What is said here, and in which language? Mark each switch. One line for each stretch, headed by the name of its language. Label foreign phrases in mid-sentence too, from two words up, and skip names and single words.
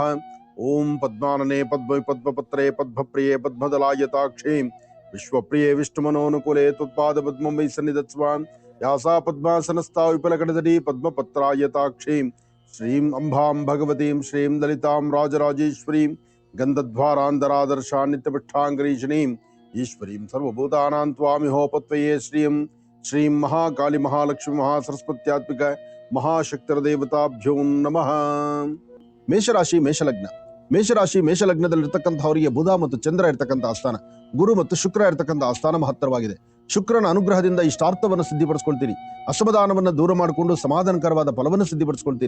Sanskrit: ಓಂ ಪದ್ಮಾನನೆ ಪದ್ಮ ಪದ್ಮಪತ್ರೇ ಪದ್ಮಪ್ರಿಯೇ ಪದ್ಮದಲಾಯತಾಕ್ಷೇ ವಿಶ್ವಪ್ರಿಯೇ ವಿಷ್ಣುಮನೋನುಕೂಲೆ ತ್ವತ್ಪಾದ ಪದ್ಮಂ ವೈ ಸನ್ನಿಧತ್ಸ್ವಾಂ. ಯಾಸಾ ಪದ್ಮಾಸನಸ್ಥಾ ವಿಪುಲಕಟತಟೀ ಪದ್ಮಪತ್ರಾಯತಾಕ್ಷೇ ಶ್ರೀಂ ಅಂಬಾಂ ಭಗವತೀಂ ಶ್ರೀಂ ಲಲಿತಾಂ ರಾಜರಾಜೇಶ್ವರೀಂ ಗಂಧದ್ವಾರಾಂಧರಾದರ್ಶಾ ನಿತ್ಯಪೃಷ್ಠಾಂಗರೀಷಣೀಂ ಈಶ್ವರೀಂ ಸರ್ವಭೂತಾನಾಂ ತ್ವಾಮಿಹೋಪತ್ವಯೇ ಶ್ರೀಂ. ಶ್ರೀಂ ಮಹಾಕಾಳಿ ಮಹಾಲಕ್ಷ್ಮಿ ಮಹಾಸರಸ್ವತ್ಯಾತ್ಮಿಕ ಮಹಾಶಕ್ತಿರದೇವತಾಭ್ಯೋ ನಮಃ.
Kannada: ಮೇಷರಾಶಿ ಮೇಷಲಗ್ನ. ಮೇಷರಾಶಿ ಮೇಷಲಗ್ನದಲ್ಲಿರ್ತಕ್ಕಂಥವರಿಗೆ ಬುಧ ಮತ್ತು ಚಂದ್ರ ಇರ್ತಕ್ಕಂಥ ಆಸ್ಥಾನ, ಗುರು ಮತ್ತು ಶುಕ್ರ ಇರ್ತಕ್ಕಂಥ ಆಸ್ಥಾನ ಮಹತ್ತರವಾಗಿದೆ. ಶುಕ್ರನ ಅನುಗ್ರಹದಿಂದ ಇಷ್ಟಾರ್ಥವನ್ನು ಸಿದ್ಧಿಪಡಿಸ್ಕೊಳ್ತೀರಿ. ಅಸಮಾಧಾನವನ್ನು ದೂರ ಮಾಡಿಕೊಂಡು ಸಮಾಧಾನಕರವಾದ ಫಲವನ್ನು ಸಿದ್ಧಿಪಡಿಸ್ಕೊಳ್ತೀರಿ.